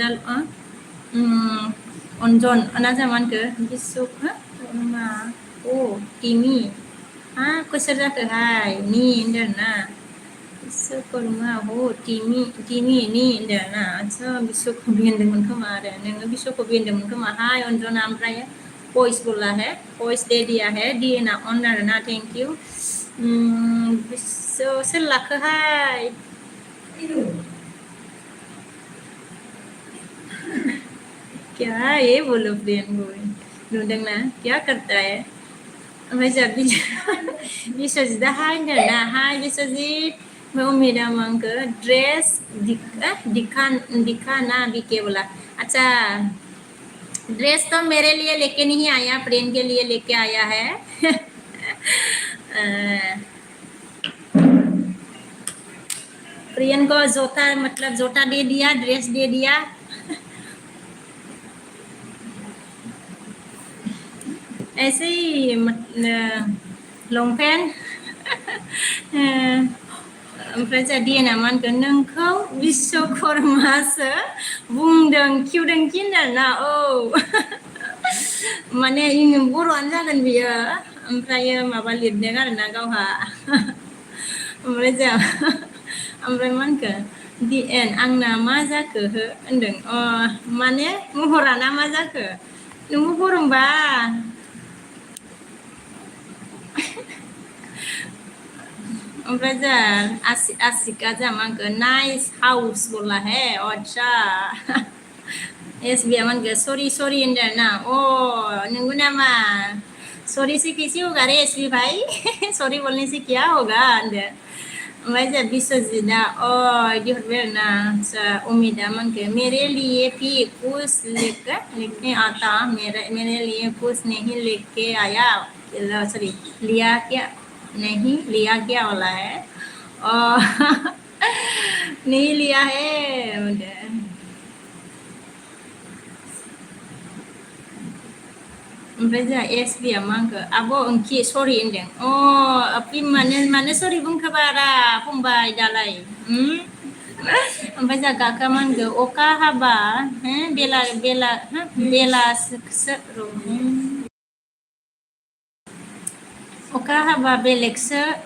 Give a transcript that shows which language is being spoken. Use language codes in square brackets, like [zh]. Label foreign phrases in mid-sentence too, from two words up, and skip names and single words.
[brx] अनजन ना जोंहा मा होनखो बिसु मा टिमि कसर जाखोहाय नि होनदों ना बिश्वकर्मा टिमि नि होनदों ना आच्छा बिश्वकर्मि होनदोंमोन खोमा आरो नोङो बिश्वकर्मि होनदोंमोन खोमा हाय अनजना ओमफ्राय [hi] भइस बोला है भइस दे दिया है [brx] दिना अन आरो ना [en] thank you [brx] सोर लाखोहाय [hi] क्या ये बोलो फ्रेंड बोल नुदोंना क्या करता है [brx] ओमफ्राय जोंहा बिश्वजितआ हाय होनदों ना हाय बिश्वजित ओमफ्राय उमेदा मा होनखो [hi] ड्रेस दिखा ना बिके बोला अच्छा ड्रेस तो मेरे लिए लेके नहीं आया फ्रेंड के लिए लेके आया है प्रियन को जोता मतलब जोता दे दिया ड्रेस दे दिया [brx] ऐसे ही लंपेन्ट ओमफ्राय जोंहा दिना मा होनगोन नोंखौ बिश्वकर्मासो बुंदों किउदोंखि होनदों ना औ माने बर'आनो जागोन बियो ओमफ्रायो माबा लिरदों आरोना गावहा ओमफ्राय जोंहा ओमफ्राय मा होनखो [en] the end [brx] आंना मा जाखो हो होनदों माने महराना मा जाखो नोंबो गरमबा ओमफ्राय जा आसिका जा मा होनखो [en] nice house [hi] बोला है [brx] अच्छा SB होनखो सॉरी होनदों ना नंगौ नामा [hi] सॉरी से कैसे होगा रे SB भाई सॉरी बोलने से क्या होगा [brx] होनदों ओमफ्राय जा बिस्वजितआ इदि हरबाय आरोना उमिदा मोनखो [hi] मेरे लिए भी कुछ लिखने आता मेरे लिए कुछ नहीं लेके आया सॉरी लिया क्या नहीं लिया क्या वाला है और नहीं लिया है [brx] ओमफ्राय जोंहा SB मा होनखो आब' ओंखि सरि होनदों अपि मानो सरि बुंखोबारा फंबाय दालाय ओमफ्राय जोंहा गाखोआ मा होनखो अखा हाबा बेलासो अखा हाबा बेलेगसो